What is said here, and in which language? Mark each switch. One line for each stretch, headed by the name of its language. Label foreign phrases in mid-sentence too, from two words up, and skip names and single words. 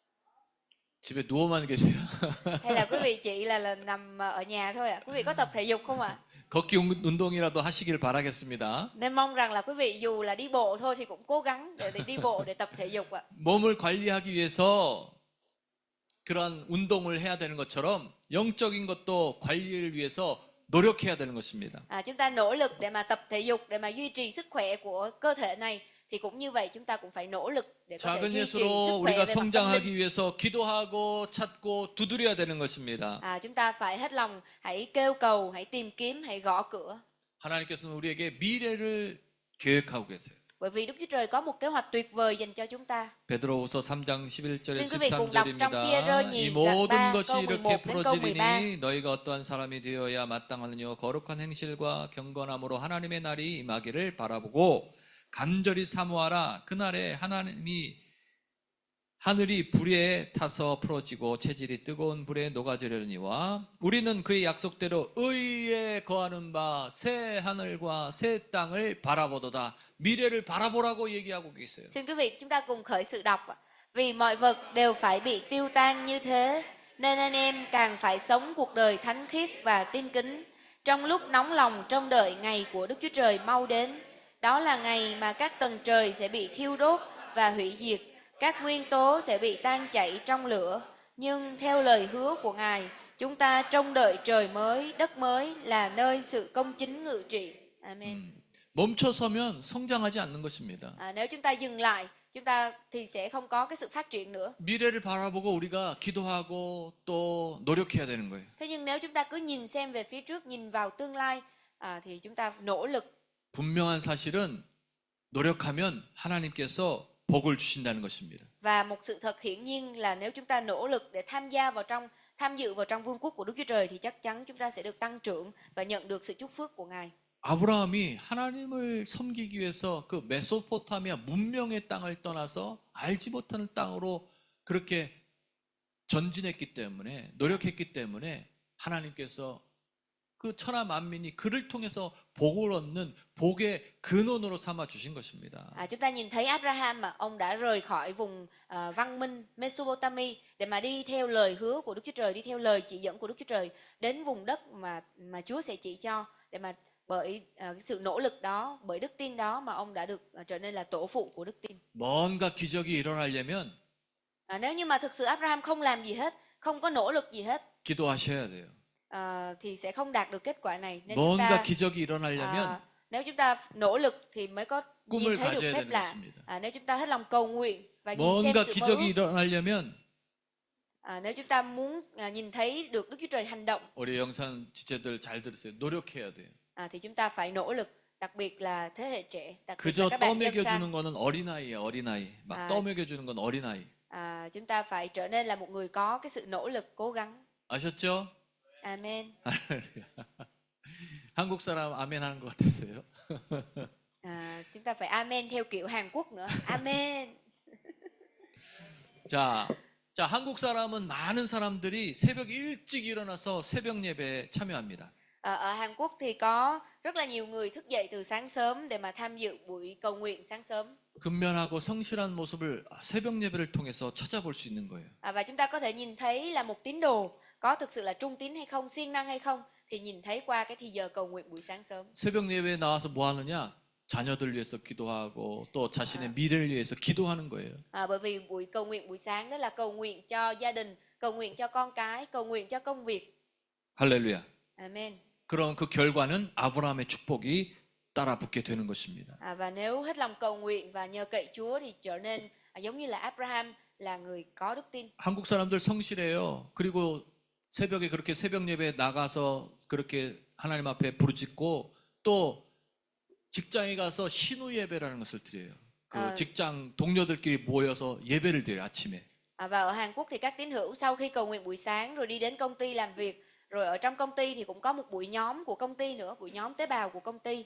Korean: 집에 누워만 계세요.
Vietnamese: Hay là quý vị chỉ là nằm ở nhà thôi ạ? Quý vị có tập thể dục không ạ?
Korean: 걷기 운동이라도 하시길 바라겠습니다.
Vietnamese: Nên mong rằng là quý vị dù là đi bộ thôi thì cũng cố gắng để đi bộ để tập thể dục ạ.
Korean: 몸을 관리하기 위해서 그러한 운동을 해야 되는 것처럼 영적인 것도 관리를 위해서 노력해야 되는 것입니다.
Vietnamese: Chúng ta nỗ lực để mà tập thể dục để mà duy trì sức khỏe của cơ thể này, thì cũng như vậy chúng ta cũng phải nỗ lực để có thể
Korean: 작은
Vietnamese: duy trì sức
Korean: 예수로
Vietnamese: khỏe
Korean: 우리가
Vietnamese: về mặt tâm linh.
Korean: 성장하기 위해서 기도하고 찾고 두드려야 되는 것입니다.
Vietnamese: Chúng ta phải hết lòng hãy kêu cầu, hãy tìm kiếm, hãy gõ cửa.
Korean: 하나님께서는 우리에게 미래를 계획하고 계세요.
Vietnamese: Bởi vì Đức Chúa Trời có một kế hoạch tuyệt vời dành cho chúng ta.
Korean: 베드로후서 3장 11절에
Vietnamese: Xin quý vị cùng đọc trong Phi-e-rơ
Korean: 13절입니다. 이
Vietnamese: nhì đoạn
Korean: 모든
Vietnamese: 3
Korean: 것이
Vietnamese: câu
Korean: 이렇게
Vietnamese: 11 đến câu 13.
Korean: 부러지리니 너희가 어떠한 사람이 되어야 마땅하느냐 거룩한 행실과 경건함으로 하나님의 날이 임하기를 바라보고 간절히 사모하라. 그날에 하늘이 불에 타서 풀어지고 체질이 뜨거운 불에 녹아지려니와 우리는 그의 약속대로 의에 거하는 바 새 하늘과 새 땅을 바라보도다. 미래를 바라보라고 얘기하고 계세요.
Vietnamese: Xin quý vị chúng ta cùng khởi sự đọc. Vì mọi vật đều phải bị tiêu tan như thế, nên anh em càng phải sống cuộc đời thánh khiết và tin kính, trong lúc nóng lòng trông đợi ngày của Đức Chúa Trời mau đến. Đó là ngày mà các tầng trời sẽ bị thiêu đốt và hủy diệt, các nguyên tố sẽ bị tan chảy trong lửa. Nhưng theo lời hứa của Ngài, chúng ta trông đợi trời mới, đất mới là nơi sự công chính ngự trị. Amen.
Korean: 멈춰서면 성장하지 않는 것입니다.
Vietnamese: Nếu chúng ta dừng lại, chúng ta thì sẽ không có cái sự phát triển nữa.
Korean: 미래를 바라보고 우리가 기도하고 또 노력해야 되는 거예요.
Vietnamese: Thế nhưng nếu chúng ta cứ nhìn xem về phía trước, nhìn vào tương lai, thì chúng ta nỗ lực.
Korean: 분명한 사실은 노력하면 하나님께서 복을 주신다는 것입니다.
Vietnamese: Và một sự thật hiển nhiên là nếu chúng ta nỗ lực để tham dự vào trong vương quốc của Đức Chúa Trời thì chắc chắn chúng ta sẽ được tăng trưởng và nhận được sự chúc phước của Ngài.
Korean: 아브라함이 하나님을 섬기기 위해서 그 메소포타미아 문명의 땅을 떠나서 알지 못하는 땅으로 그렇게 전진했기 때문에 노력했기 때문에 하나님께서 그 천하 만민이 그를 통해서 복을 얻는 복의 근원으로 삼아 주신 것입니다.
Vietnamese: Chúng ta nhìn thấy Abraham mà ông đã rời khỏi vùng văn minh Mesopotamia để mà đi theo lời hứa của Đức Chúa Trời, đi theo lời chỉ dẫn của Đức Chúa Trời đến vùng đất mà Chúa sẽ chỉ cho, để mà bởi sự nỗ lực đó, bởi đức tin đó mà ông đã được trở nên là tổ phụ của đức tin.
Korean: 뭔가 기적이 일어나려면
Vietnamese: Nếu như mà thực sự Abraham không làm gì hết, không có nỗ lực gì hết,
Korean: 기도하셔야 돼요.
Vietnamese: thì sẽ không đạt được kết quả này. Nên
Korean: 뭔가 기적이 일어나려면
Vietnamese: nếu chúng ta nỗ lực thì mới có nhìn
Korean: 꿈을
Vietnamese: thấy được
Korean: 가져야
Vietnamese: phép
Korean: 되는
Vietnamese: lạ.
Korean: 것입니다.
Vietnamese: Nếu chúng ta hết lòng cầu nguyện và nhìn xem
Korean: 뭔가
Vietnamese: sự mơ
Korean: 기적이
Vietnamese: ước,
Korean: 일어나려면
Vietnamese: nếu chúng ta muốn nhìn thấy được Đức Chúa Trời hành động,
Korean: 우리 영상 지체들 잘 들으세요. 노력해야 돼요.
Vietnamese: thì chúng ta phải nỗ lực, đặc biệt là thế hệ trẻ, đặc biệt là
Korean: 그저
Vietnamese: các bạn dân
Korean: 떠먹여
Vietnamese: gian.
Korean: 주는 거는 어린아이예요. 어린아이. 막 떠먹여 주는 건 어린아이.
Vietnamese: Chúng ta phải trở nên là một người có cái sự nỗ lực, cố gắng.
Korean: 아셨죠? Amen. 한국 사람 아멘 하는 것 같았어요.
Vietnamese: Chúng ta phải amen theo kiểu Hàn Quốc nữa. Amen.
Korean: 자, 한국 사람은 많은 사람들이 새벽 일찍 일어나서 새벽 예배에 참여합니다.
Vietnamese: Ở Hàn Quốc thì có rất là nhiều người thức dậy từ sáng sớm để mà tham dự buổi cầu nguyện sáng sớm.
Korean: 근면하고 성실한 모습을 새벽 예배를 통해서 찾아볼 수 있는 거예요.
Vietnamese: Và chúng ta có thể nhìn thấy là một tín đồ có thực sự là trung tín hay không, siêng năng hay không, thì nhìn thấy qua cái thì giờ cầu nguyện buổi sáng sớm.
Korean: 새벽 예배에 나와서 뭐 하느냐? 자녀들 위해서 기도하고 또 자신의 미래를 위해서 기도하는 거예요.
Vietnamese: Bởi vì buổi cầu nguyện buổi sáng đó là cầu nguyện cho gia đình, cầu nguyện cho con cái, cầu nguyện cho công việc.
Korean: 할렐루야. Amen. 그런 그 결과는 아브라함의 축복이 따라 붙게 되는 것입니다.
Vietnamese: Và nếu hết lòng cầu nguyện và nhờ cậy Chúa thì trở nên giống như là Abraham, là người có đức tin.
Korean: 한국 사람들 성실해요. 그리고 새벽에 그렇게 새벽 예배에 나가서 그렇게 하나님 앞에 부르짖고 또 직장에 가서 신우 예배라는 것을 드려요. 그 직장 동료들끼리 모여서 예배를 드려요, 아침에.
Vietnamese: Và ở Hàn Quốc thì các tín hữu sau khi cầu nguyện buổi sáng rồi đi đến công ty làm việc, rồi ở trong công ty thì cũng có một buổi nhóm của công ty nữa, buổi nhóm tế bào của công ty.